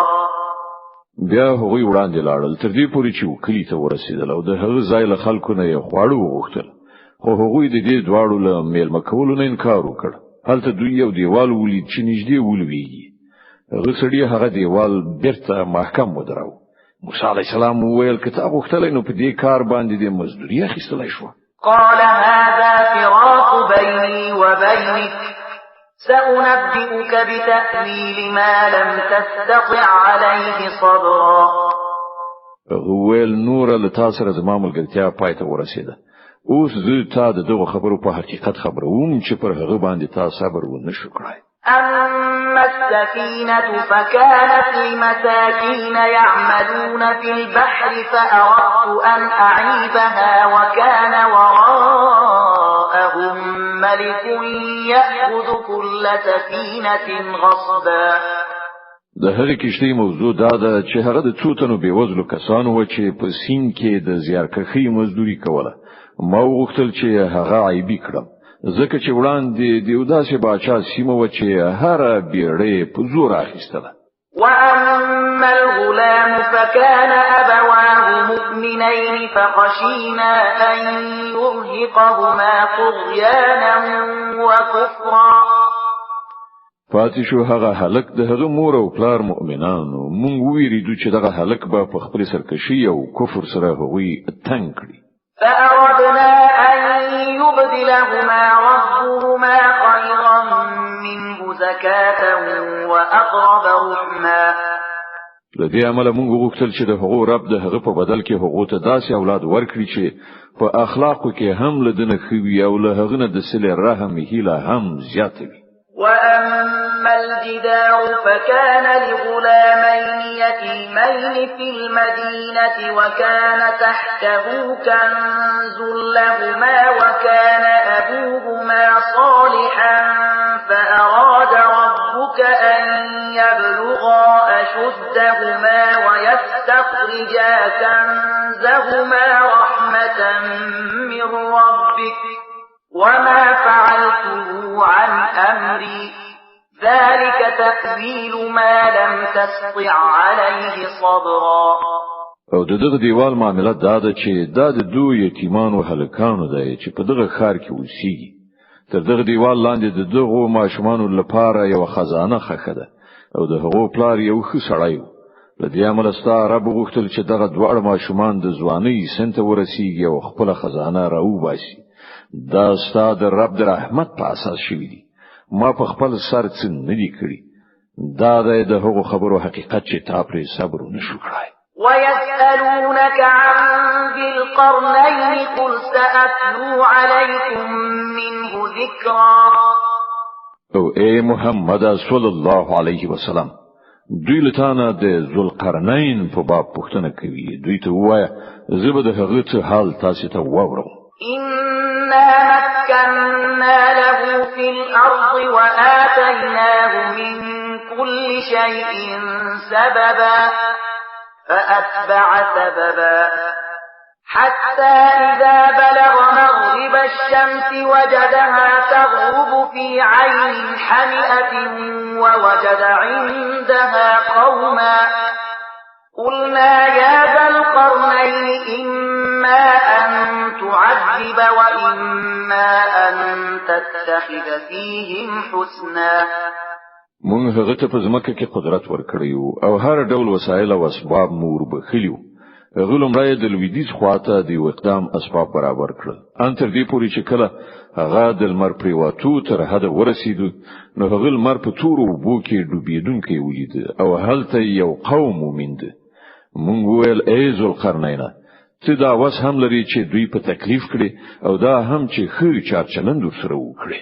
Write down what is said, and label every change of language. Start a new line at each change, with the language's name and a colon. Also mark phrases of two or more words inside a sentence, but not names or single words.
Pashto: بیا هغوی وړاندې لاړل تر دې پورې چې کلی ته ورسېدل او د هغه ځای له خلکو نه یې خواړه وغوښتل خو هغوی د دې دواړو له میلمه کولو نه انکار وکړ. هلته دوی یو دیوال ولید چې نږدې ولوېږي. هغه سړي هغه دیوال بیرته محکم ودراو. موسی علیه السلام وویل که تا غوښتلی نو په دې کار باندې د مزدوري اخیستلی شوه.
Arabic: قال هذا فراق بيني وبينك سأنبئك بتأويل ما لم تستطع عليه صبرا.
Pashto: وویل نور له تا سره زما ملګرتیا پای ته ورسېده. اوس زه تا د دغو خبرو په حقیقت خبروم چې پر هغه باندې تا صبر ونه شو کړی.
Arabic: أما السفينة فكانت لمساكين يعملون في البحر فأردت أن أعيبها وكان وراءهم ملك يأخذ كل سفينة غصبا.
Pashto: د هغې کشتۍ موضوع دا ده چې هغه د څو تنو بېوزلو کسانو و چې په سیند کې د زیارکښۍ مزدوري کوله. ما وغوښتل چې هغه عیبي کړم ځکه چې وړاندې د یو داسې باچا سیمه و چې هره بیړۍ په زور اخیستله.
Arabic: وأما الغلام فكان أبواه مؤمنين فخشينا أن يرهقهما طغيانا وكفرا.
Pashto: پاتې شو هغه هلک د هغه مور او پلار مؤمنانو. مونږ ویریدو چې دغه هلک به په خپل سرکشي او کفر سره هغوی تنګ کړي.
Arabic: فأردنا أن يبدلهما ربهما خيرا منه زكاة وأقرب رحما.
Pashto: لدې عمله مونږ وغوښتل چې د هغو رب د هغه په بدل کې هغو ته داسې اولاد ورکړي چې په اخلاقو کې هم له دنه خوي او له هغه نه د صله رحم هیله هم زیاته وي.
Arabic: وأما الجدار فكان لغلامين يتيمين في المدينة وكان تحته كنز لهما وكان أبوهما صالحا فأراد ربك أن يبلغا أشدهما ويستخرجا كنزهما رحمة من ربك وما فعلته عن أمري ذلك تأويل ما لم تستطع عليه صبرا.
Pashto: او دغه دیوال معاملات دا ده چې دا د دوه یتیمانو هلکانو دی چې په دغه ښار کې اوسېږي. تر دغه دیوال لاندې د دغو ماشومانو لپاره یو خزانه ښخه ده او د هغو پلار یو ښه سړی و. له دې امله ستا رب غوښتل چې دغه دواړه ماشومان د ځوانۍ سن ته ورسېږي او خپله خزانه راوباسي. دا ستا د رب د رحمت په اساس شوی دی. ما په خپل سر څه نه دی کړی. دا د هغو خبرو حقیقت چې تا پرې صبر نشو کړای.
Arabic: ويسألونك عن ذي القرنين قل سأتلو عليكم منه ذكرا.
Pashto: او اے محمد صلی الله علیه وسلم دوی لتانه د ذوالقرنین په باب پوښتنه کوي. دوی ته وایه زه به د هغه څه حال تاسو ته واورم.
Arabic: إنا مكنا له في الأرض وآتيناه من كل شيء سببا فأتبع سببا حتى إذا بلغ مغرب الشمس وجدها تغرب في عين حمئة ووجد عندها قوما قلنا يا ذا القرنين إما أن تعذب وإما أن تتخذ فيهم حسنا.
Pashto: مونږ هغه ته په ځمکه کې قدرت ورکړیو او هر ډول وسایل او اسباب مور بخلیو غلمړی د لویدیځ خواته د اقدام اسباب برابر کړل ان تر دې پورې چې کله هغه د لمر پریواتو تر حد ورسېدو نو هغه لمر په تورو وبو کې ډوبېدونکی ولید او هلته یو قوم ومند مونږ ویل ای ذوالقرنین ته دا وس هم لري چې دوی په تکلیف کړي او دا هم چې خې چار چلند سره وکړي